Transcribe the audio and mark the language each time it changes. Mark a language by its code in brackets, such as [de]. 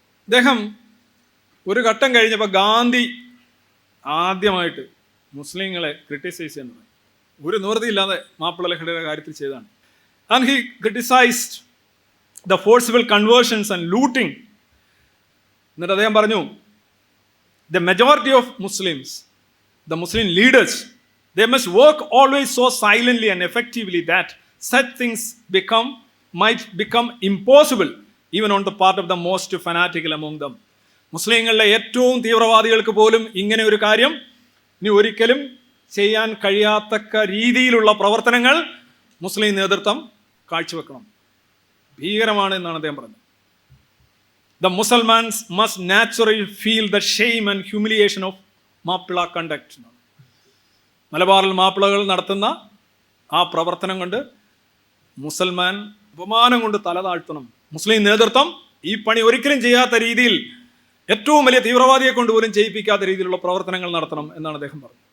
[ml] അദ്ദേഹം ഒരു ഘട്ടം കഴിഞ്ഞപ്പോൾ ഗാന്ധി ആദ്യമായിട്ട് മുസ്ലിങ്ങളെ ക്രിട്ടിസൈസ് ചെയ്യുന്നത് ഒരു നിവൃത്തിയില്ലാതെ മാപ്പിള ലഹളയുടെ കാര്യത്തിൽ ചെയ്തതാണ്. [en] And he criticised the forcible conversions and looting. [ml] എന്നിട്ട് അദ്ദേഹം പറഞ്ഞു, [en] The majority of Muslims, the Muslim leaders, they must work always so silently and effectively that such things might become impossible even on the part of the most fanatical among them. [ml] മുസ്ലിങ്ങളുടെ ഏറ്റവും തീവ്രവാദികൾക്ക് പോലും ഇങ്ങനെ ഒരു കാര്യം ഇനി ഒരിക്കലും ചെയ്യാൻ കഴിയാത്തക്ക രീതിയിലുള്ള പ്രവർത്തനങ്ങൾ മുസ്ലിം നേതൃത്വം കാഴ്ചവെക്കണം. ഭീകരമാണ് എന്നാണ് അദ്ദേഹം പറഞ്ഞത്. [en] The Muslims must naturally feel the shame and humiliation of Mappila conduct. [ml] മലബാറിൽ മാപ്പിളകൾ നടത്തുന്ന ആ പ്രവർത്തനം കൊണ്ട് മുസൽമാൻ അപമാനം കൊണ്ട് തല താഴ്ത്തണം. മുസ്ലിം നേതൃത്വം ഈ പണി ഒരിക്കലും ചെയ്യാത്ത രീതിയിൽ, ഏറ്റവും വലിയ തീവ്രവാദിയെ കൊണ്ടുപോലും ചെയ്യിപ്പിക്കാത്ത രീതിയിലുള്ള പ്രവർത്തനങ്ങൾ നടത്തണം എന്നാണ് അദ്ദേഹം പറഞ്ഞത്.